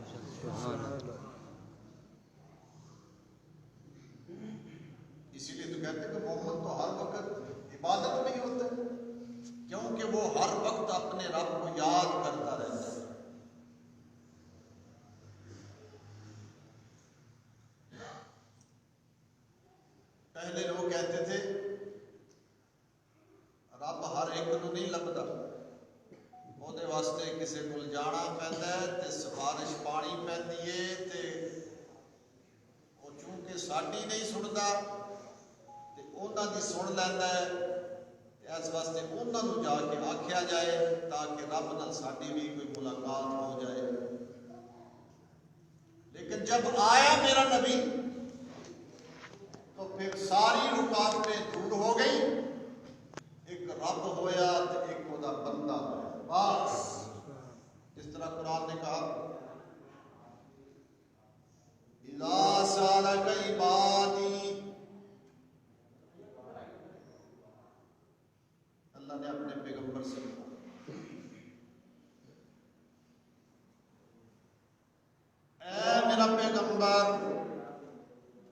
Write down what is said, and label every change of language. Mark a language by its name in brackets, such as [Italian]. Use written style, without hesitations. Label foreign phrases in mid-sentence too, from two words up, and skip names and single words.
[Urdu] اسی لیے تو کہتے ہیں کہ محمد تو ہر وقت عبادت میں ہی ہوتا ہے، کیونکہ وہ ہر وقت اپنے رب کو یاد کرتا رہتا ہے۔ پہلے لوگ کہتے تھے رب ہر ایک [Punjabi] نو نہیں لبدا، ਉਹਦੇ ਵਾਸਤੇ ਕਿਸੇ ਕੋਲ ਜਾਣਾ ਪੈਂਦਾ ਤੇ ਸਿਫਾਰਿਸ਼ ਪਾਣੀ ਪੈਂਦੀ ਏ ਤੇ ਉਹ ਚੂੰਕਿ ਸਾਡੀ ਨਹੀਂ ਸੁਣਦਾ ਤੇ ਉਹਨਾਂ ਦੀ ਸੁਣ ਲੈਂਦਾ ਤੇ ਇਸ ਵਾਸਤੇ ਉਹਨਾਂ ਨੂੰ ਜਾ ਕੇ ਆਖਿਆ ਜਾਏ ਤਾਂ ਕਿ ਰੱਬ ਨਾਲ ਸਾਡੀ ਵੀ ਕੋਈ ਮੁਲਾਕਾਤ ਹੋ ਜਾਏ। [Urdu] لیکن جب آیا میرا نبی تو پھر ساری رکاوٹیں دور ہو گئی، ایک رب ہویا تو ایک خدا بندہ ہویا، بس اس طرح قرآن نے کہا [Arabic] اِذَا سَأَلَكَ عِبَادِي، [Urdu] اللہ نے اپنے پیغمبر سے کہا اے میرا پیغمبر